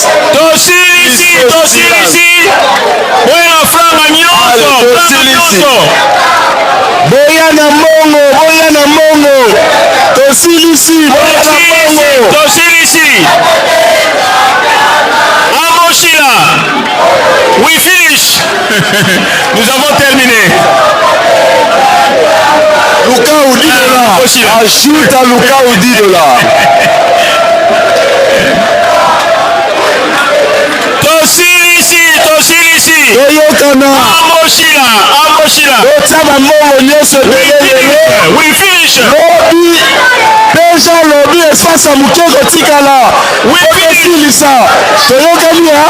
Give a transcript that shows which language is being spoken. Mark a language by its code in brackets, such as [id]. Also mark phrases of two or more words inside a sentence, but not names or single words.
[ln] Tosilisi. Boya franga nyonso. Boya na mongo. Tosilisi. Amoshila. [en] We finish. [fr] Nous avons terminé. Luka ou 10 $. Ajoute à Luka ou 10 $. [ln] Tosilisi. Toyokana. Amoshila. Otama mongo nyonso belele. [en] We finish. [ln] Lobi espace à mukeko tikala. [en] We finish. [ln] Toyokani ha.